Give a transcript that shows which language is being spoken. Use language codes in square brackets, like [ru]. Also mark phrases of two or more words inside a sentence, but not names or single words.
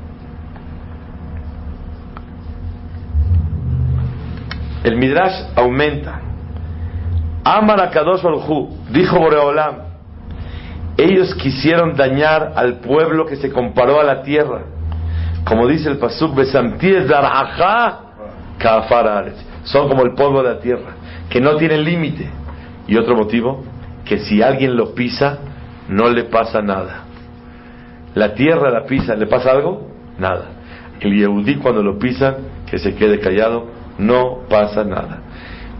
[es] El Midrash aumenta: [he] אמר הקדוש ברוך הוא, [es] dijo Boreolam, ellos quisieron dañar al pueblo que se comparó a la tierra, como dice el pasuk, [he] ושמתי זרעך כעפר הארץ, [es] son como el polvo de la tierra, que no tienen límite. Y otro motivo, que si alguien lo pisa, no le pasa nada. La tierra la pisa, ¿le pasa algo? Nada. El Yehudí cuando lo pisan, que se quede callado, no pasa nada.